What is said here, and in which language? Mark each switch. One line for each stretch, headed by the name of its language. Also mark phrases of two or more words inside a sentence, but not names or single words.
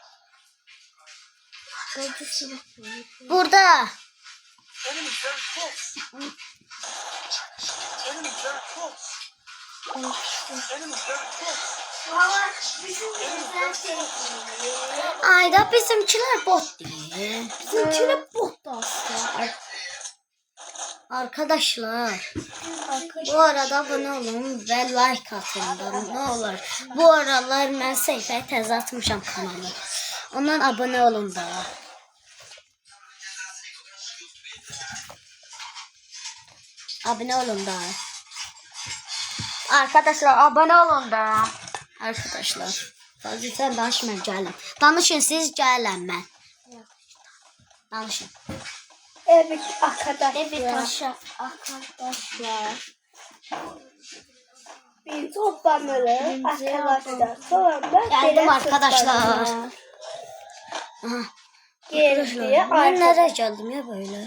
Turkish: Burada. Ayda bizimkiler bot değil. Bizimkiler bot da aslında. Arkadaşlar bu arada abone olun ve like atın da ne olur. Bu aralar ben sayfaya təzə atmışam kanalı. Ondan abone olun da. Abone olun da. Arkadaşlar abone olun da.
Azerbaijani: Arkadaşlar.
Turkish: Fazla sen
Azerbaijani: danış mən gələm. Danışın siz gələm mən. Danışın.
Turkish: Evet arkadaşlar. Bir toplanırız arkadaşlar. Sonra Geldim arkadaşlar. Geriye Ben nereye geldim ya böyle?